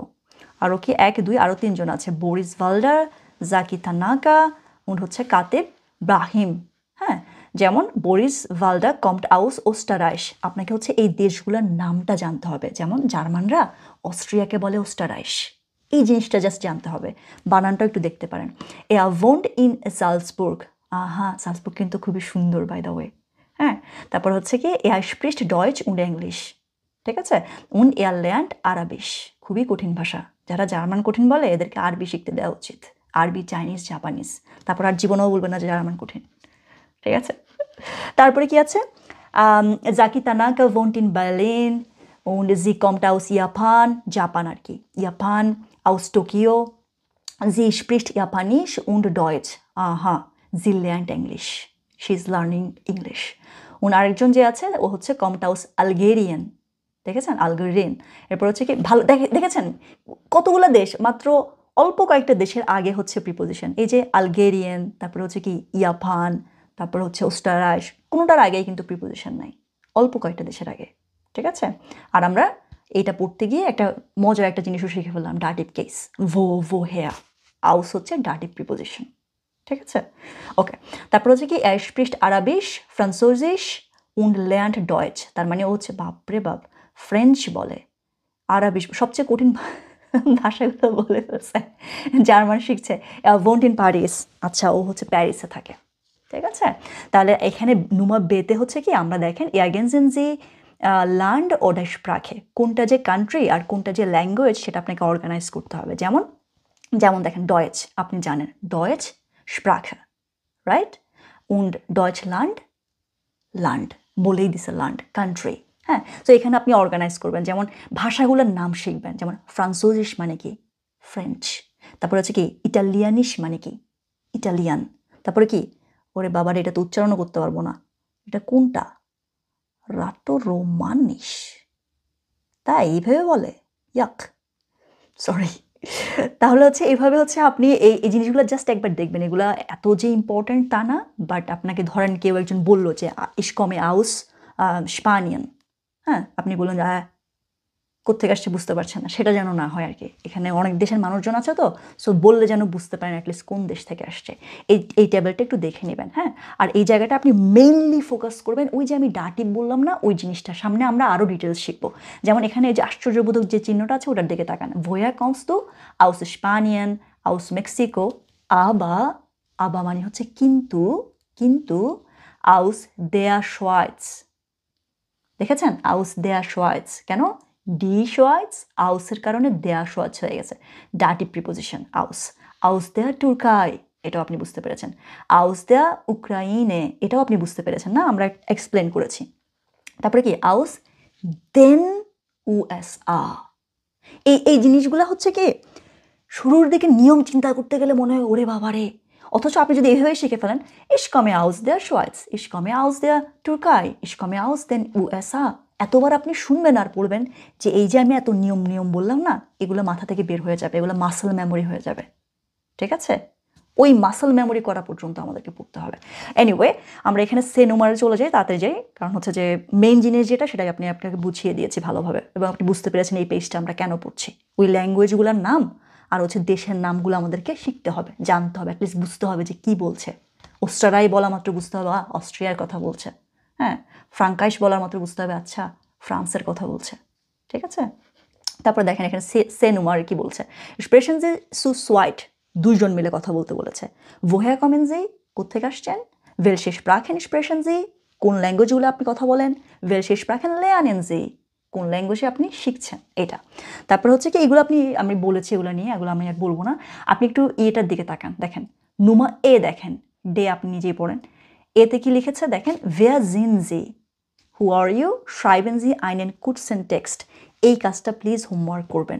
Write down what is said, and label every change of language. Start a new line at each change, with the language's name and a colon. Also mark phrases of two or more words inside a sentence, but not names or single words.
Bangla: আরও কি 1, 2 আরও 3 জন আছে, বোরিস ভালডার, জাকি তানাকা, উনি হচ্ছে কাতেব ব্রাহিম, যেমন বরিস ভালডা
German: kommt aus Österreich,
Bangla: আপনাকে হচ্ছে এই দেশগুলোর নামটা জানতে হবে। যেমন জার্মানরা অস্ট্রিয়াকে বলে ওস্টারাইশ, এই জিনিসটা জাস্ট জানতে হবে, বানানটা একটু দেখতে পারেন।
German: wohnt in Salzburg,
Bangla: সালজবুর্গ কিন্তু খুবই সুন্দর
English: by the way.
German: হ্যাঁ,
Bangla: তারপর হচ্ছে কি
German: spricht Deutsch und Englisch,
Bangla: ঠিক আছে।
German: und lernt Arabisch,
Bangla: খুবই কঠিন ভাষা, যারা জার্মান কঠিন বলে এদেরকে আরবি শিখতে দেওয়া উচিত, আরবি, চাইনিজ, জাপানিজ। তারপর আর জীবনেও বলবে না যে জার্মান কঠিন, ঠিক আছে। তারপরে কি আছে,
German: জাকি তানাকা wohnt in Berlin und sie kommt aus Japan,
Bangla: জাপান আর কি, জাপান,
German: aus Tokio, sie spricht Japanisch und Deutsch, sie lernt English,
English: she is learning English।
Bangla: আরেকজন যে আছে ও হচ্ছে
German: kommt aus Algerien,
Bangla: দেখেছেন, আলগেরিয়ান। এরপর হচ্ছে কি ভালো দেখেছেন কতগুলো দেশ, মাত্র অল্প কয়েকটা দেশের আগে হচ্ছে প্রিপোজিশন, এই যে আলগেরিয়ান, তারপরে হচ্ছে কি জাপান, তারপর হচ্ছে ওস্টারাইশ, কোনোটার আগেই কিন্তু প্রিপোজিশন নাই, অল্প কয়েকটা দেশের আগে, ঠিক আছে। আর আমরা এইটা পড়তে গিয়ে একটা মজার একটা জিনিসও শিখে ফেললাম, ডাটিভ কেস, ভো হেয়া, আউস হচ্ছে ডাটিভ প্রিপোজিশন, ঠিক আছে। ওকে, তারপর হচ্ছে কি
German: spricht Arabisch, Französisch und lernt Deutsch,
Bangla: তার মানে ও হচ্ছে বাপরে বাপ ফ্রেঞ্চ বলে, আরবি, সবচেয়ে কঠিন ভাষাগুলো বলে ফেলছে, জার্মান শিখছে,
German: wohnt in Paris,
Bangla: আচ্ছা ও হচ্ছে প্যারিসে থাকে, ঠিক আছে। তাহলে এখানে নুমা বেতে হচ্ছে কি আমরা দেখেন
German: ergänzen Sie Land oder Sprache,
Bangla: কোনটা যে কান্ট্রি আর কোনটা যে ল্যাঙ্গুয়েজ সেটা আপনাকে অর্গানাইজ করতে হবে। যেমন দেখেন ডয়েচ, আপনি জানেন
German: Deutsch Sprache,
Bangla: রাইট,
German: und Deutschland,
Bangla: land বলেই দিছে, land কান্ট্রি। হ্যাঁ, তো এখানে আপনি অর্গানাইজ করবেন, যেমন ভাষাগুলোর নাম শিখবেন, যেমন ফ্রান্সোজিশ মানে কি ফ্রেঞ্চ, তারপর হচ্ছে কি ইটালিয়ানিশ মানে কি ইটালিয়ান, তারপরে কি ওরে বাবার এটা তো উচ্চারণও করতে পারবো না, এটা কোনটা, রাটো রোমানিশ, তাই এইভাবে বলে, ইয়াক, সরি। তাহলে হচ্ছে এইভাবে হচ্ছে আপনি এই জিনিসগুলো জাস্ট একবার দেখবেন, এগুলো এত যে ইম্পর্ট্যান্ট তা না, বাট আপনাকে ধরেন কেউ একজন বললো যে
German: ich komme aus Spanien,
Bangla: হ্যাঁ, আপনি বললেন কোত্থেকে আসছে বুঝতে পারছেন না, সেটা যেন না হয় আর কি। এখানে অনেক দেশের মানুষজন আছে তো, সো বললে যেন বুঝতে পারেন অ্যাটলিস্ট কোন দেশ থেকে আসছে, এই টেবিলটা একটু দেখে নেবেন। হ্যাঁ, আর এই জায়গাটা আপনি মেইনলি ফোকাস করবেন, ওই যে আমি ডাটিভ বললাম না, ওই জিনিসটা সামনে আমরা আরও ডিটেলস শিখবো। যেমন এখানে এই যে আশ্চর্যবোধক যে চিহ্নটা আছে ওটার দিকে তাকান,
German: woher kommst du, aus Spanien, aus Mexico,
Bangla: আবা মানে হচ্ছে কিন্তু
German: aus der Schweiz,
Bangla: দেখেছেন,
German: aus der Schweiz,
Bangla: কেন
German: die Schweiz,
Bangla: আউসের কারণে
German: der Schweiz
Bangla: হয়ে গেছে, ডাটিভ প্রিপোজিশন
German: aus der Türkei,
Bangla: এটাও আপনি বুঝতে পেরেছেন,
German: aus der Ukraine,
Bangla: এটাও আপনি বুঝতে পেরেছেন না, আমরা এক্সপ্লেন করেছি। তারপরে কি
German: aus den USA,
Bangla: এই জিনিসগুলো হচ্ছে কি শুরুর দিকে নিয়ম চিন্তা করতে গেলে মনে হয় ওরে বাবারে, অথচ আপনি যদি এইভাবে শিখে ফেলেন,
German: ich komme aus der Schweiz, ich komme aus der Türkei, ich komme aus den USA,
Bangla: এতবার আপনি শুনবেন আর পড়বেন যে এই যে আমি এত নিয়ম বললাম না, এগুলো মাথা থেকে বের হয়ে যাবে, এগুলো মাসল মেমোরি হয়ে যাবে, ঠিক আছে। ওই মাসল মেমোরি করা পর্যন্ত আমাদেরকে পড়তে হবে। এনিওয়ে, আমরা এখানে সে নুমারে চলে যাই, তাড়াতাড়ি যাই, কারণ হচ্ছে যে মেইন জিনিস যেটা সেটাই আপনাকে বুঝিয়ে দিয়েছি ভালোভাবে, এবং আপনি বুঝতে পেরেছেন এই পেজটা আমরা কেন পড়ছি। ওই ল্যাঙ্গুয়েজগুলোর নাম আর হচ্ছে দেশের নামগুলো আমাদেরকে শিখতে হবে, জানতে হবে, অ্যাটলিস্ট বুঝতে হবে যে কি বলছে। ওস্টারাই বলা মাত্র বুঝতে হবে অস্ট্রিয়ার কথা বলছে, হ্যাঁ, ফ্রাঙ্কাইশ বলার মাত্র বুঝতে হবে আচ্ছা ফ্রান্সের কথা বলছে, ঠিক আছে। তারপর দেখেন এখানে সে নুমার কি বলছে, স্প্রেশন যে সু সোয়াইট, দুইজন মিলে কথা বলতে বলেছে।
German: woher kommen Sie,
Bangla: কোত্থেকে আসছেন,
German: welche Sprachen sprechen Sie,
Bangla: কোন ল্যাঙ্গুয়েজগুলো আপনি কথা বলেন,
German: welche Sprachen lernen Sie,
Bangla: কোন ল্যাঙ্গুয়েজে আপনি শিখছেন, এটা। তারপর হচ্ছে কি এগুলো আমি বলেছি, এগুলো নিয়ে এগুলো আমি আর বলবো না, আপনি একটু এটার দিকে তাকান, দেখেন নুমা এ, দেখেন ডে আপনি নিজেই পড়েন, এতে কি লিখেছে দেখেন,
German: wer sind Sie,
English: who are you,
German: schreiben Sie einen kurzen Text,
Bangla: এই কাজটা প্লিজ হোমওয়ার্ক করবেন।